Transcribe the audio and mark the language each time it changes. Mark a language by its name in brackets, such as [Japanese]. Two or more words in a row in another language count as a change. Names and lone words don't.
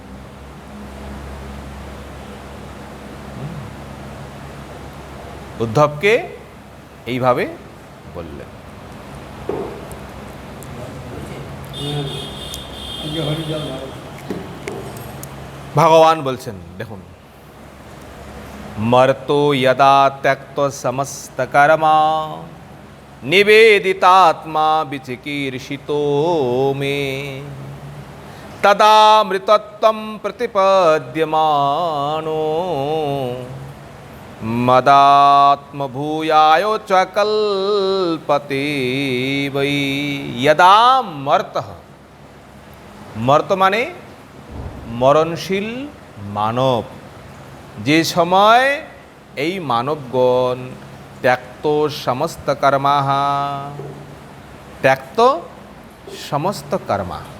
[Bangla] উদ্ধবকে এইভাবে বললেন। ভগবান বলছেন, দেখুন, [Sanskrit] মর্তো यदा त्यक्त समस्त कर्मा निवेदितात्मा विचिकीर्षितो मे তদামৃতত্বম প্রতিপদ্যমানো মদাত্মভূয়ায় চ কল্পতে বৈ যদা মর্তঃ, [Bangla] মর্ত মানে মরণশীল মানব, যে সময় এই মানবগণ [Sanskrit] ত্যক্ত সমস্ত কর্মাহ, ত্যক্ত সমস্ত কর্মা,